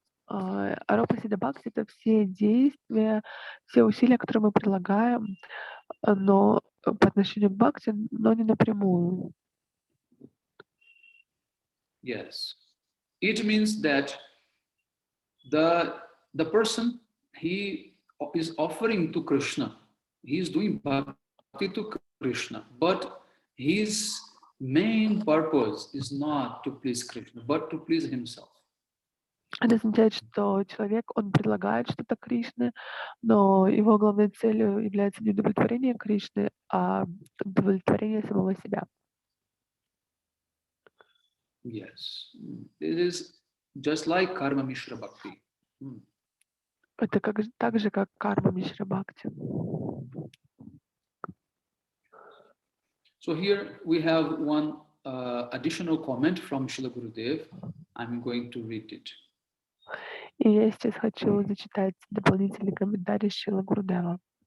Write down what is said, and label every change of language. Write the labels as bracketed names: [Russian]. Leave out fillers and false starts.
[Russian] Аропа Сидха Бхакти — это все действия, все усилия, которые мы прилагаем, но по отношению к бхакти, но не напрямую. [English] Yes. It means that the person, he is offering to Krishna. He is doing bhakti to Krishna, but his main purpose is not to please Krishna, but to please himself. [Russian] Это означает, что человек, он предлагает что-то Кришне, но его главной целью является не удовлетворение Кришны, а удовлетворение самого себя. [English] Yes, this is just like karma mishra bhakti. [Russian] Это так же, как карма мишра бхакти. [English] So here we have one additional comment from Srila Gurudev. I'm going to read it. [Russian] И я сейчас хочу зачитать дополнительный комментарий Шрила Гурудева.